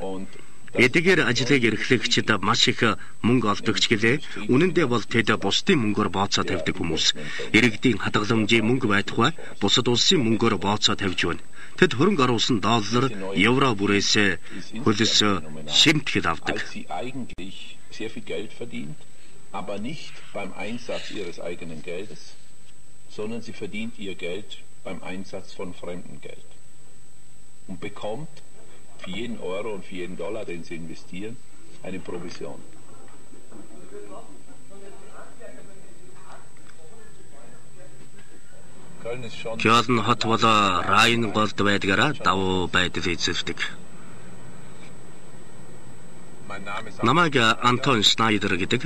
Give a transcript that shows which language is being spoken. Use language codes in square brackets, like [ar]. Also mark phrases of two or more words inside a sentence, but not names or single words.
[mn] Эдгээр ажлыг эрхлэгчид маш их мөнгө олдогч гэлээ. Үнэндээ бол тэд бусдын мөнгөөр бооцоо тавьдаг хүмүүс. Иргэдийн хадгаламжийн мөнгө байтугай бусад улсын мөнгөөр бооцоо тавьж байна. Тэд хөрөнгө оруулсан доллар, евро бүрээс хөлс шимтгэл авдаг. [de] Aber nicht beim Einsatz ihres eigenen Geldes, sondern sie verdient ihr Geld beim Einsatz von fremdem Geld und bekommt für jeden Euro und für jeden Dollar, den sie investieren, eine Provision. [mn] Кёлн хот бол Райн голд байдгаараа давуу байдал эзэлдэг. Намайг Антон Шнайдер гэдэг.